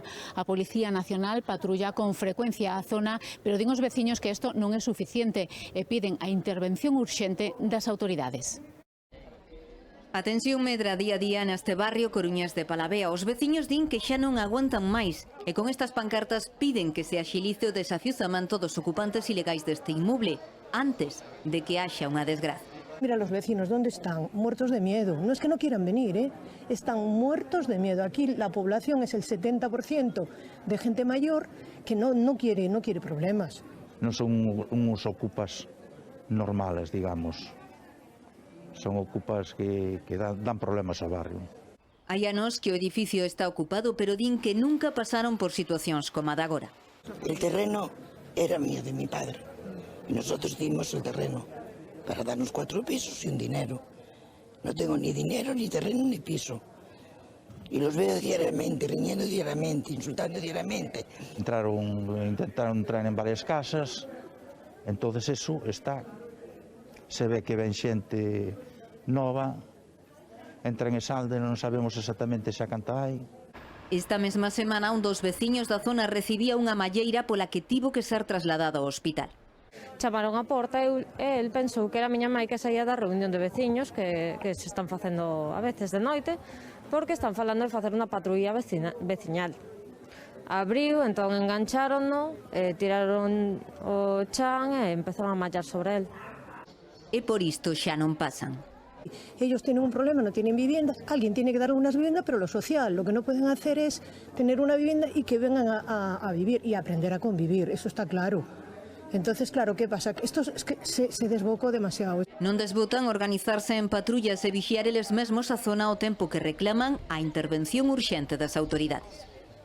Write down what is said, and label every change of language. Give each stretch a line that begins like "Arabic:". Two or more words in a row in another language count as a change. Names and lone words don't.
Galician: A Policía Nacional patrulla con frecuencia a zona, pero din os veciños que isto non é suficiente e piden a intervención urxente das autoridades. A tensión medra día a día neste barrio coruñés de Palavea. Os veciños din que xa non aguantan máis e con estas pancartas piden que se axilice o desafiuzamento dos ocupantes ilegais deste inmuble antes de que haxa unha desgracia.
Spanish: Mira los vecinos, ¿dónde están? Muertos de miedo. No es que no quieran venir, están muertos de miedo. Aquí la población es el 70% de gente mayor que no quiere problemas.
Galician: Non son uns ocupas normales, digamos. Son ocupas que dan problemas ao barrio. Hai anos que o edificio está ocupado, pero din que nunca pasaron por situacións como a de agora.
Spanish: El terreno era mío, de mi padre. Y nosotros dimos el terreno para darnos 4 pisos sin dinero. No tengo ni dinero, ni terreno, ni piso. Y los veo diariamente, riñendo diariamente, insultando diariamente. Intentaron entrar en varias casas, entonces eso está.
Galician: Se ve que ven xente nova, entra en Esalde, non sabemos exactamente xa canta hai. Esta mesma semana un dos veciños da zona recibía unha malleira pola que tivo que ser trasladado ao hospital. Chamaron a porta e el pensou que era a miña mãe que saía da reunión de veciños que se están facendo a veces de noite porque están falando de facer unha patrulla veciñal. Abriu, entón engancháronno, tiraron o chan e empezaron a mallar sobre el. E por isto xa non pasan.
Spanish: Ellos tienen un problema, no tienen viviendas, alguien tiene que dar unas viviendas, pero lo social, lo que no pueden hacer es tener una vivienda y que vengan a vivir y a aprender a convivir, eso está claro. Entonces, claro, ¿qué pasa? Esto es que se desbocó demasiado.
Galician: Non desbotan organizarse en patrullas e vixiar eles mesmos a zona ao tempo que reclaman a intervención urxente das autoridades.